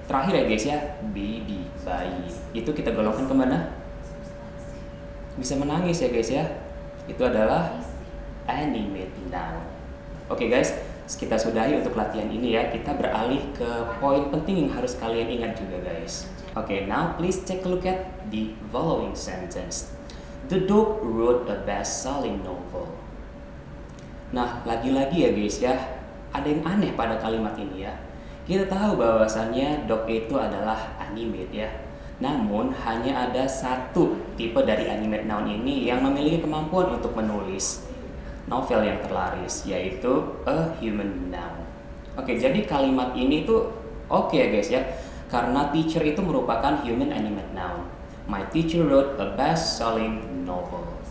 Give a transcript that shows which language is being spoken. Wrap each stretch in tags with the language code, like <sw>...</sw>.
<id>Terakhir ya guys ya, baby, bayi. Itu kita golongkan kemana? Bisa menangis ya guys ya. Itu adalah animate noun. Oke guys, kita sudahi untuk latihan ini ya. Kita beralih ke poin penting yang harus kalian ingat juga guys.</id> <en>Okay, now please take a look at the following sentence. The dog wrote a best-selling novel.</en> <id>Nah, lagi-lagi ya guys ya, ada yang aneh pada kalimat ini ya. Kita tahu bahwasannya dog itu adalah animate ya. Namun, hanya ada satu tipe dari animate noun ini yang memiliki kemampuan untuk menulis novel yang terlaris, yaitu a human noun. Oke, jadi kalimat ini tuh oke ya guys ya. Karena teacher itu merupakan human animate noun.</id> <en>My teacher wrote a best-selling novel.</en>